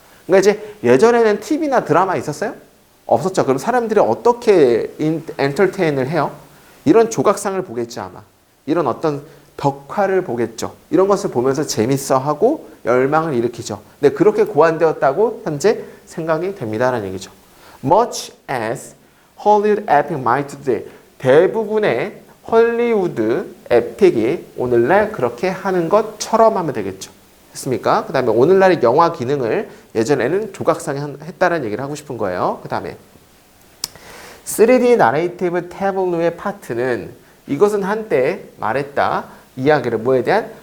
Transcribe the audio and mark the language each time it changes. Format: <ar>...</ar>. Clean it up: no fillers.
<ko>그러니까 이제 예전에는 TV나 드라마 있었어요? 없었죠. 그럼 사람들이 어떻게 엔터테인을 해요? 이런 조각상을 보겠죠, 아마. 이런 어떤 벽화를 보겠죠. 이런 것을 보면서 재밌어하고 열망을 일으키죠. 근데 그렇게 고안되었다고 현재 생각이 됩니다라는 얘기죠.</ko> <en>Much as Hollywood epic might today.</en> <ko>대부분의 헐리우드 에픽이 오늘날 그렇게 하는 것처럼 하면 되겠죠. 됐습니까? 그 다음에 오늘날의 영화 기능을 예전에는 조각상에 했다는 얘기를 하고 싶은 거예요. 그 다음에 3D 나레이티브 태블로의 파트는 이것은 한때 말했다. 이야기를 뭐에 대한?</ko>